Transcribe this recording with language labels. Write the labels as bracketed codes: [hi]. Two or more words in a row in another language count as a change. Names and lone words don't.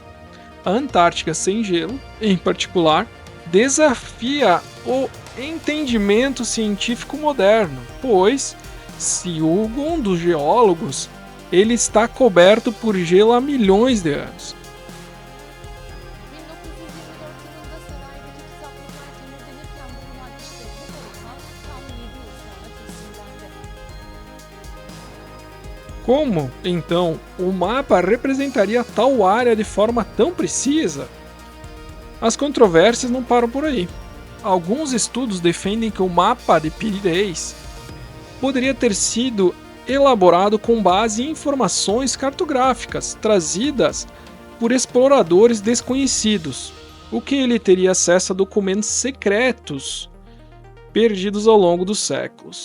[pt] A Antártica sem gelo, em particular, desafia o entendimento científico moderno, pois, segundo os geólogos, ele está coberto por gelo há milhões de anos. [tr] 1924 yılında saraydaki kitaplıklar temizlenirken bulunan işte bu harita tam 7 yıl sonra teslimlendi. [pt] Como, então, o mapa representaria tal área de forma tão precisa? As controvérsias não param por aí. Alguns estudos defendem que o mapa de Piri-Reis poderia ter sido elaborado com base em informações cartográficas trazidas por exploradores desconhecidos, o que ele teria acesso a documentos secretos perdidos ao longo dos séculos.